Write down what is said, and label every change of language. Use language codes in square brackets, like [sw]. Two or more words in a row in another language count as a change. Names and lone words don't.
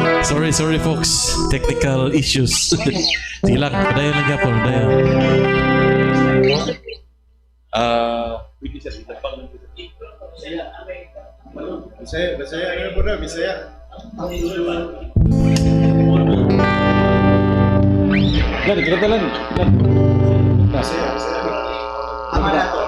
[en] Sorry folks. Technical issues. [hil] Sige lang, padayon lang yapon, padayon. [tl] Bisaya, ano po na, Bisaya. Yan, kita lang. Bisaya. Ama na to.